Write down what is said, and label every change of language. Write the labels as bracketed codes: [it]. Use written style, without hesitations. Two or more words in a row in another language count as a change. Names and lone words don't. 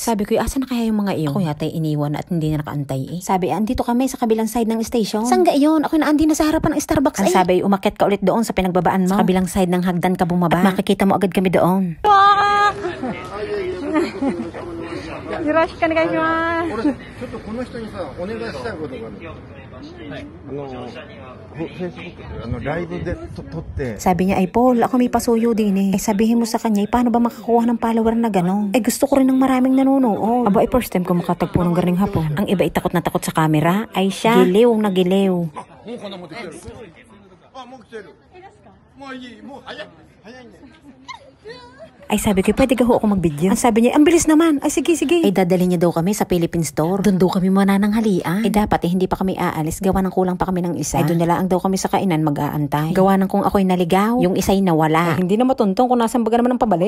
[tl] Sabi ko, asa na kaya yung mga iyon? Ako yata iniwan at hindi na nakaantay eh. Sabi, andito kami sa kabilang side ng station. Saan ga iyon? Ako'y naandi na sa harapan ng Starbucks. Ang sabi, umakyat ka ulit doon sa pinagbabaan mo. Sa kabilang side ng hagdan ka bumaba. At makikita mo agad kami doon. Hiroshi ka na kayo siya. [ja] ちょっとこの人にさ、お願いしたいことがある。Facebook、ライブで撮って。 [tl] Sabi niya, ay Paul, ako may pasuyo din eh. Ay sabihin mo sa kanya, paano ba makakuha ng follower na gano'n? Ay gusto ko rin ng maraming nanonood. Aba, ay [en] first time [tl] ko makatagpo ng garing hapon. Ang iba ay takot na takot sa camera. Ay siya, giliw na giliw. [ja] もうこんな持ってきてる。あ、もう来てる。もういい、もう早い。早いね。 [tl] Ay sabi ko, pwede ka ho ako mag-video? Ang sabi niya, ang bilis naman. Ay sige, sige. Ay dadali niya daw kami sa Philippine Store. Doon daw kami manananghalian. Ay dapat hindi pa kami aalis. Gawa ng kulang pa kami ng isa. Ay doon na lang daw kami sa kainan mag-aantay. Gawa ng kung ako'y naligaw, yung isa'y nawala. Ay, hindi na matuntong kung nasan baga naman ang pabalik.